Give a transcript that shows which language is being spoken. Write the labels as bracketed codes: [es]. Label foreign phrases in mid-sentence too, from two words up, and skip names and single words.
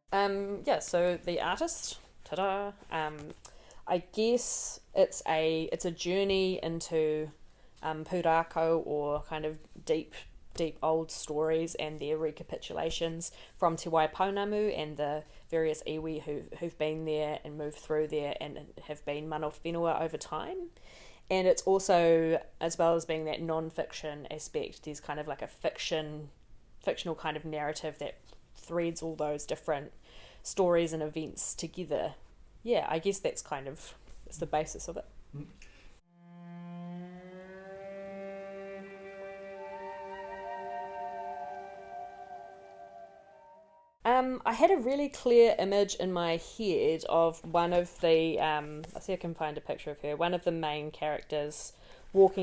[en] So the artist, ta-da, I guess it's a journey into pūrākau, or kind of deep old stories and their recapitulations from Te Wai Pounamu and the various iwi who've been there and moved through there and have been [mi] mana whenua [en] over time. And it's also, as well as being that non-fiction aspect, there's kind of like a fictional kind of narrative that threads all those different stories and events together. Yeah, I guess that's the basis of it. I had a really clear image in my head of one of the, I'll see if I can find a picture of her, one of the main characters walking